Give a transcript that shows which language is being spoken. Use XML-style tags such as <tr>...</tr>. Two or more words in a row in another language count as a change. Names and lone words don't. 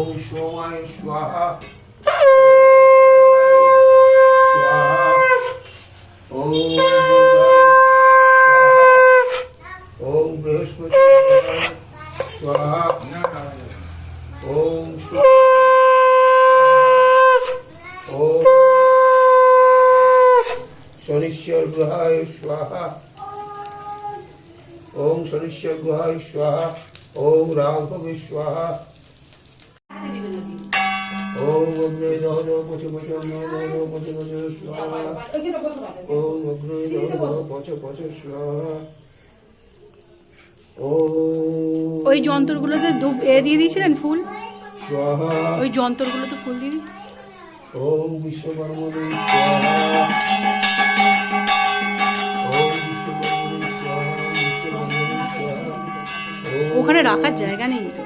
<sa>সোমায় স্বাহা স্বাহা ওম ওম বৃহস্পতি স্বাহা ওম ওম শনিশ্বর গ্রহায় স্বাহা ওম শনিশ্বর গ্রহায় স্বাহা ওম রাঘবে স্বাহা ওম অগ্নে দহন পচ পচ দহন পচ পচ স্বাহা ওম অগ্নে দহন পচ পচ স্বাহা ওম</sa> <bn>ওই যন্ত্রগুলোতে দিয়ে দিয়েছিলেন ফুল,</bn> <sa>স্বাহা</sa> <bn>ওই যন্ত্রগুলোতে ফুল দিয়ে দিয়েছিলেন।</bn> <sa>ওম বিশ্বকর্মণে স্বাহা ওম বিশ্বকর্মণে স্বাহা বিশ্বকর্মণে স্বাহা ওম</sa> <bn>ওখানে রাখার জায়গা নেই তো।</bn>